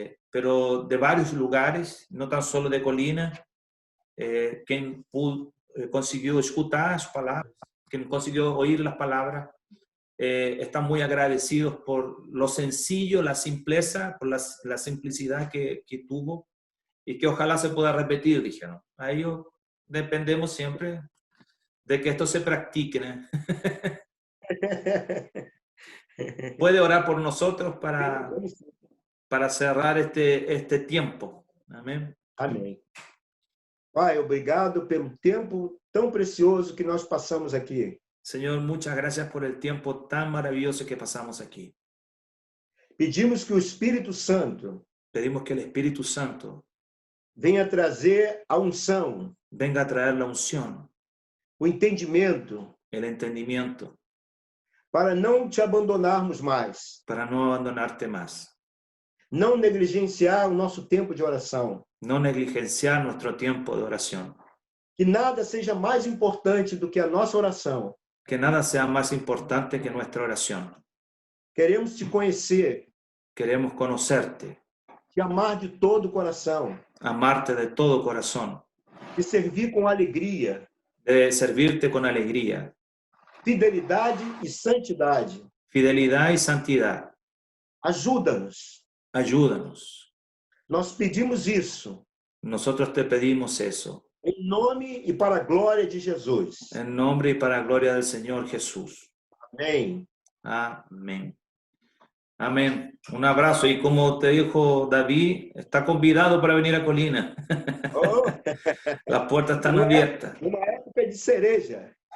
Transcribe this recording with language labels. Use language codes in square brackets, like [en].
[es] Pero de varios lugares, no tan solo de Colina, quien consiguió escuchar las palabras, quien consiguió oír las palabras, están muy agradecidos por lo sencillo, la simpleza, por la simplicidad que tuvo y que ojalá se pueda repetir, dijeron. A ellos dependemos siempre de que esto se practique, ¿no? Puede orar por nosotros para cerrar este tiempo. Amén. [pt] Amém. Pai, obrigado pelo tempo tão precioso que nós passamos aqui. [es] Señor, muchas gracias por el tiempo tan maravilloso que pasamos aquí. [pt] Pedimos que o Espírito Santo [es] Pedimos que el Espíritu Santo [pt] venha trazer a unção, [es] venga a traer la unción, [pt] o entendimento, [es] el entendimiento, [pt] para não te abandonarmos mais, [es] para no abandonarte más. [pt] não negligenciar o nosso tempo de oração, [es] No negligenciar nuestro tiempo de oración. [pt] Que nada seja mais importante do que a nossa oração. [es] Que nada sea más importante que nuestra oración. [pt] Queremos te conhecer, [es] Queremos conocerte, [pt] te amar de todo o coração, [es] amarte de todo corazón, [pt] te servir com alegria, [es] de servirte con alegría, [pt] fidelidade e santidade. [es] fidelidad y santidad. [pt] Ajuda-nos. [es] Ayúdanos. [pt] Nós pedimos isso [es] Nosotros te pedimos eso, [pt] em nome e para a glória de Jesus. [es] en nombre y para la gloria del Señor Jesús. [pt] Amém. [es] Amén. Amén. Un abrazo. Y como te dijo David, está convidado para venir a Colina. Oh, Las puertas están abiertas. [pt] numa época de cereja.